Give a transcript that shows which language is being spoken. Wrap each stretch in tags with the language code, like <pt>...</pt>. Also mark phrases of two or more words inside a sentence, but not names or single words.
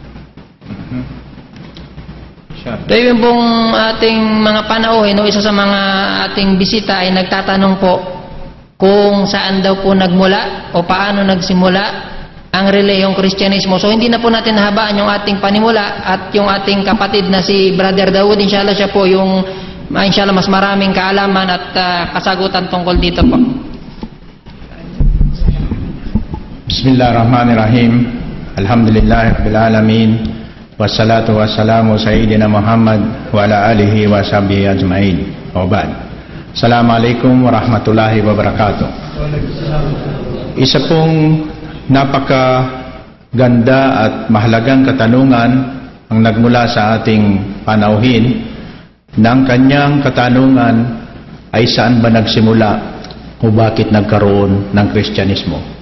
<tl>Ito yung pong ating mga panauhin o isa sa mga ating bisita ay nagtatanong po kung saan daw po nagmula o paano nagsimula ang relihiyong Kristyanismo. So hindi na po natin nahabaan yung ating panimula at yung ating kapatid na si Brother Dawood, inshallah siya po yung inshallah mas maraming kaalaman at kasagutan tungkol dito po.</tl> <ar>Bismillahirrahmanirrahim. الحمد لله رب العالمين. والصلاة والسلام سيدنا محمد وعلى آله وصحبه أجمعين. وبعد. السلام عليكم ورحمة الله وبركاته.</ar> <tl>Isa pong napakaganda at mahalagang katanungan ang nagmula sa ating panauhin. Ng kanyang katanungan ay saan ba nagsimula o bakit nagkaroon ng Kristyanismo.</tl>